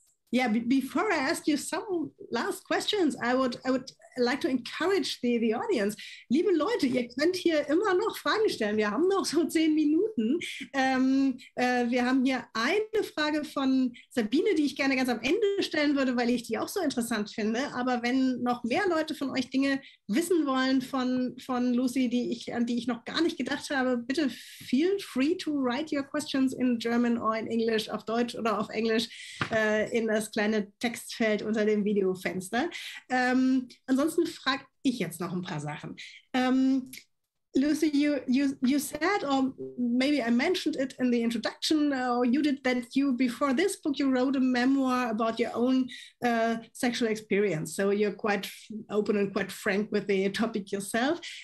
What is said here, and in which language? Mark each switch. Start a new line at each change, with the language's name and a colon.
English: Yeah, before I ask you some last questions, I would like to encourage the audience.
German: Liebe Leute, ihr könnt hier immer noch Fragen stellen. Wir haben noch so 10 Minuten. Wir haben hier eine Frage von Sabine, die ich gerne ganz am Ende stellen würde, weil ich die auch so interessant finde. Aber wenn noch mehr Leute von euch Dinge wissen wollen von Lucy, an die ich noch gar nicht gedacht habe, bitte
English: feel free to write your questions in German or in English,
German: auf Deutsch oder auf Englisch, in das kleine Textfeld unter dem Videofenster. Ansonsten frage ich jetzt noch ein paar Sachen.
English: Lucy, you said, or maybe I mentioned it in the introduction, or you did, that you, before this book, you wrote a memoir about your own sexual experience. So you're quite open and quite frank with the topic yourself.